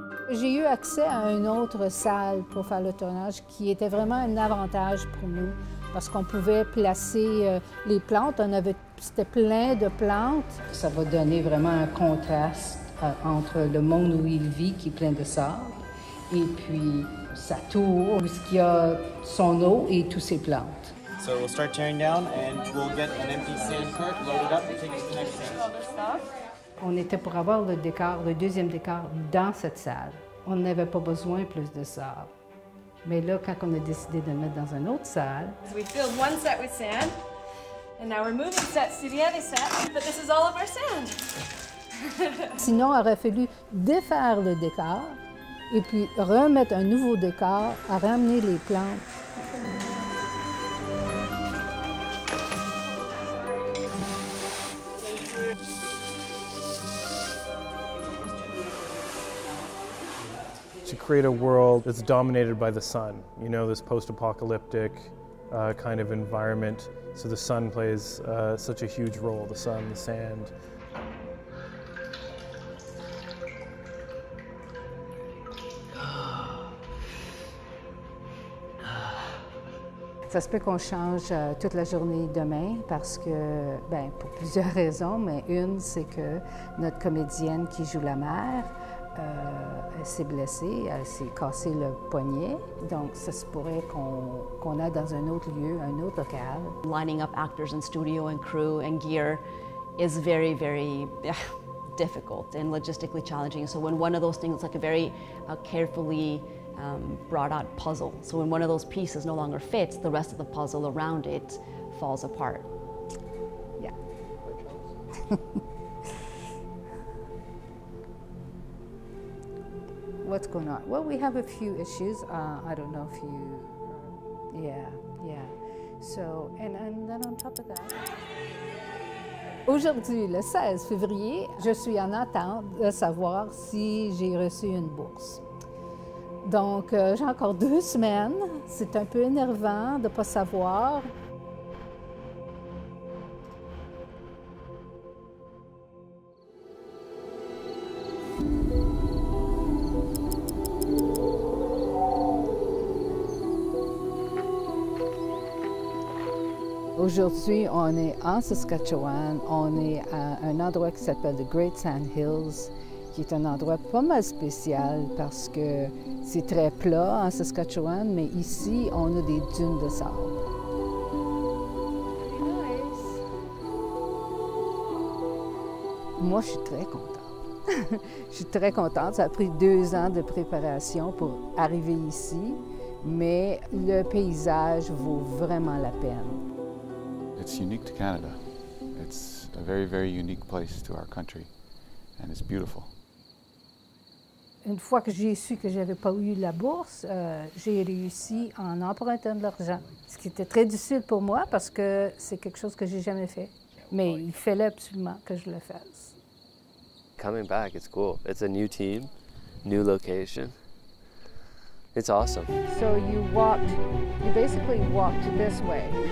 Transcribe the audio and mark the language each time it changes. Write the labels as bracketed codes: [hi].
[fr] J'ai eu accès à une autre salle pour faire le tournage qui était vraiment un avantage pour nous parce qu'on pouvait placer les plantes. C'était plein de plantes. Ça va donner vraiment un contraste entre le monde où il vit, qui est plein de sable, et puis sa tour, où il y a son eau et toutes ses plantes. [en] So we'll start tearing down and we'll get an empty sand cart, load it up and take it to the next sand. [fr] On était pour avoir le décor, le deuxième décor, dans cette salle. On n'avait pas besoin plus de sable. Mais là, quand on a décidé de le mettre dans une autre salle... [en] We filled one set with sand, and now we're moving sets to the other set, but this is all of our sand. [fr] Sinon, il aurait fallu défaire le décor et puis remettre un nouveau décor à ramener les plantes. [en] To create a world that's dominated by the sun, you know, this post-apocalyptic kind of environment. So the sun plays such a huge role, the sun, the sand. [fr] Ça se peut qu'on change toute la journée demain parce que, ben, pour plusieurs raisons, mais une, c'est que notre comédienne qui joue la mère, elle s'est blessée, elle s'est cassé le poignet. Donc, ça se pourrait qu'on aille dans un autre lieu, un autre local. [en] Lining up actors and studio and crew and gear is very, very difficult and logistically challenging. So when one of those things, like a very carefully brought out puzzle. So when one of those pieces no longer fits, the rest of the puzzle around it falls apart. Yeah. What's going on? Well, we have a few issues. I don't know if you, yeah. So, and then on top of that. [fr] Aujourd'hui, le 16 février, je suis en attente de savoir si j'ai reçu une bourse. Donc, j'ai encore 2 semaines. C'est un peu énervant de ne pas savoir. Aujourd'hui, on est en Saskatchewan. On est à un endroit qui s'appelle The Great Sand Hills, qui est un endroit pas mal spécial parce que c'est très plat en Saskatchewan, mais ici, on a des dunes de sable. Moi, je suis très contente. Je suis très contente. Ça a pris 2 ans de préparation pour arriver ici, mais le paysage vaut vraiment la peine. [en] It's unique to Canada. It's a very, very unique place to our country, and it's beautiful. [fr] Une fois que j'ai su que je n'avais pas eu la bourse, j'ai réussi en empruntant de l'argent, ce qui était très difficile pour moi parce que c'est quelque chose que j'ai jamais fait. Mais il fallait absolument que je le fasse. [en] Coming back, it's cool. It's a new team, new location. It's awesome. So you basically walked this way.